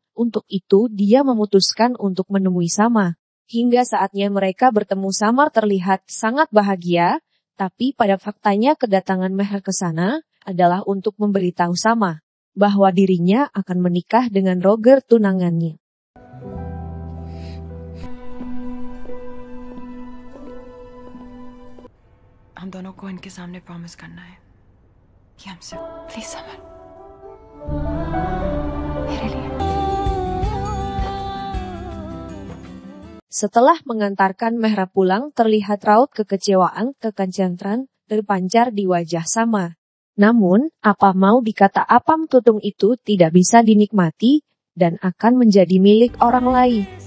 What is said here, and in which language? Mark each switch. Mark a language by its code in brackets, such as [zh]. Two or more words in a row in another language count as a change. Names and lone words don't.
[id] Untuk itu dia memutuskan untuk menemui Samar. Hingga saatnya mereka bertemu, Samar terlihat sangat bahagia, tapi pada faktanya kedatangan Mehra ke sana adalah untuk memberitahu Samar bahwa dirinya akan menikah dengan Roger, tunangannya. [hi] हम दोनों को इनके सामने प्रॉमिस करना है कि हम सिर्फ प्लीज समर मेरे लिए। [id] Setelah mengantarkan Mehra pulang, terlihat raut kekecewaan, kekencantran terpancar di wajah Samar. Namun, apa mau dikata, apam tutung itu tidak bisa dinikmati dan akan menjadi milik orang lain.